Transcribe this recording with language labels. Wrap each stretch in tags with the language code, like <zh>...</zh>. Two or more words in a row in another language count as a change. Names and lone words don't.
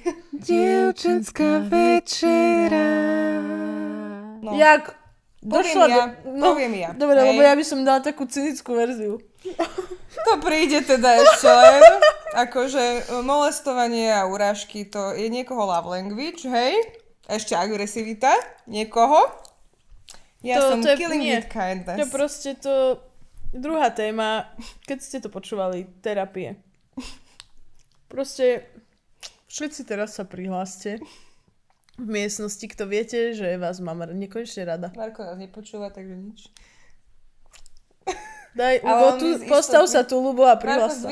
<sk>Dievčenská večera. No. Jak? Poviem ja. Dobre, lebo ja by som dala takú cynickú verziu. To príde teda ešte len. Akože molestovanie a urážky, to je niekoho</sk> <en>love language,</en> <sk>hej? Ešte agresivita niekoho. Ja som</sk> <en>killing with kindness.</en> <sk>To je proste to druhá téma, keď ste to počúvali, terapie. Proste všetci teraz sa prihláste v miestnosti, kto viete, že vás mám nekonečne rada. Marko nás nepočúva, takže nič. Daj, postav sa tu, Ľubo, a prihlás sa.</sk>